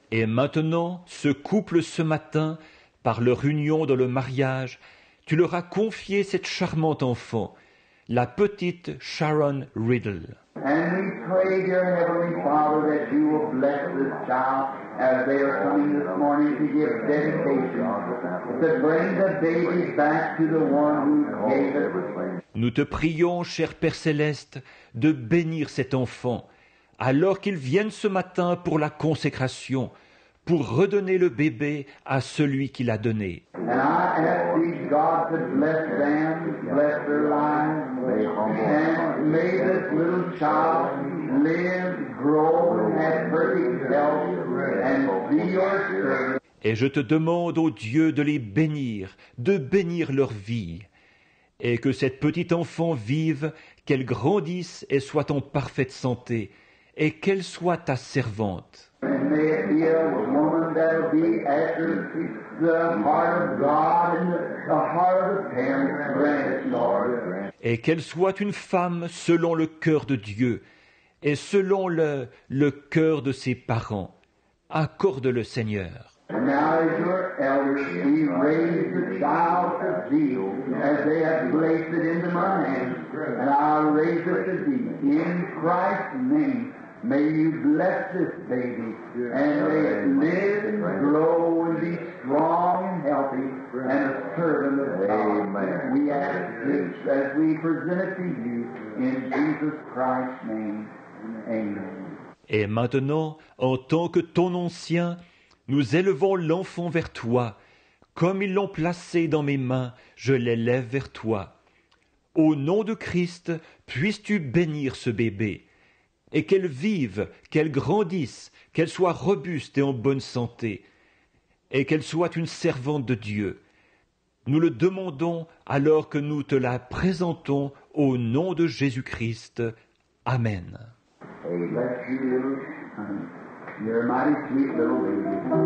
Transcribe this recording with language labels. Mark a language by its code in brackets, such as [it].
[fr] Et maintenant, ce couple ce matin, par leur union dans le mariage, tu leur as confié cette charmante enfant, la petite Sharon Riddle. [en] And we pray, dear Heavenly Father, that you will bless this child as they are coming this morning to give dedication, to bring the baby back to the one who gave it. [fr] Nous te prions, cher Père Céleste, de bénir cet enfant, alors qu'il vienne ce matin pour la consécration, pour redonner le bébé à celui qui l'a donné. [en] And I ask thee, God, to bless them, bless their lives, and may this little child live, grow, and have perfect health, and be your servant. [fr] Et je te demande, ô Dieu, de les bénir, de bénir leur vie, et que cette petite enfant vive, qu'elle grandisse et soit en parfaite santé, et qu'elle soit ta servante. [en] And may it be a woman that will be after the heart of God and the heart of the parents. Grant it, Lord. [fr] Et qu'elle soit une femme selon le cœur de Dieu, et selon le cœur de ses parents. Accorde-le, Seigneur. [en] And now as your elders, we raise the child to thee, as they have placed it into my hands, and I raise it to thee. In Christ's name, may you bless this baby, and may it live and grow and be strong and healthy, and a servant of God. We ask this as we present it to you, in Jesus Christ's name. Amen. [fr] Et maintenant, en tant que ton ancien, nous élevons l'enfant vers toi. Comme ils l'ont placé dans mes mains, je l'élève vers toi. Au nom de Christ, puisses-tu bénir ce bébé, et qu'elle vive, qu'elle grandisse, qu'elle soit robuste et en bonne santé, et qu'elle soit une servante de Dieu. Nous le demandons alors que nous te la présentons au nom de Jésus-Christ. Amen. [en] Hey, bless you, little honey. You're a mighty sweet little baby.